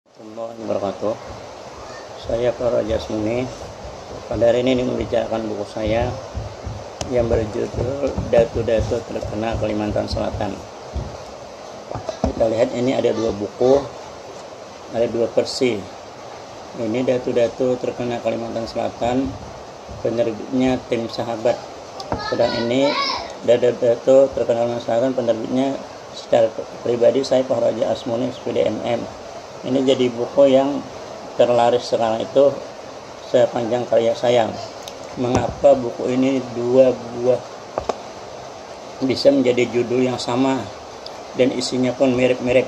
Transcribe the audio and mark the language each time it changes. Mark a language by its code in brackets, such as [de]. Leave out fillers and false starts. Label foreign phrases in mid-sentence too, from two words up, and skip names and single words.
[ar] ورحمة الله وبركاته. [id] Saya Faraja Asmuni. Pada hari ini membicarakan buku saya yang berjudul Datu-Datu Terkenal Kalimantan Selatan. Kita lihat ini ada dua buku, ada dua versi. Ini Datu-Datu Terkenal Kalimantan Selatan, penerbitnya Tim Sahabat. Sedang ini Datu-Datu Terkenal Kalimantan Selatan, penerbitnya secara pribadi saya Faraja Asmuni SPDMM. Ini jadi buku yang terlaris sekarang itu sepanjang karya saya. Mengapa buku ini dua buah bisa menjadi judul yang sama dan isinya pun mirip-mirip?